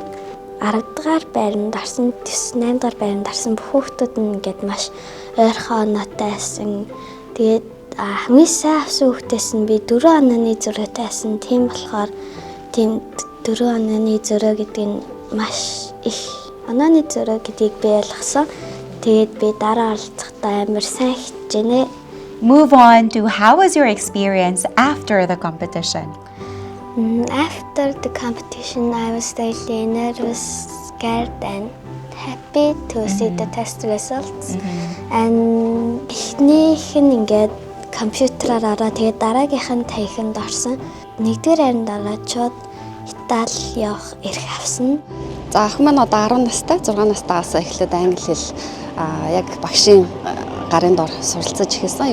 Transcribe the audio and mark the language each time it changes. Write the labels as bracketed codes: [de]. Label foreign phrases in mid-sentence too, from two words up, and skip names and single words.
[mn] 10 дугаар байранд орсон, 8 дугаар байранд орсон хүүхдүүд нь ингээд маш ойрхон оноотой байсан. Тэгээд хамгийн сайн авсан хүүхдээс нь би 4 онооны зөрөөтэй байсан. Тийм болохоор тийм 4 онооны зөрөө гэдэг нь маш их онооны зөрөө гэдгийг би ойлгосон. Тэгээд би дараа оролцохдоо амар сайн хичээнэ. [en] Move on to how was your experience after the competition? After the competition, I was really nervous, scared, and happy to see the test results. [mn] And эхнийх нь ингээд компьютераар ороо тэгээд дараагийнх нь танхимд орсон. 1-р хайранд ороод шууд Итали явах эрх авсан. За ах маань одоо 10 настай, 6 настайгаас эхлээд англи хэл яг багшийн гарын дор суралцаж эхэлсэн.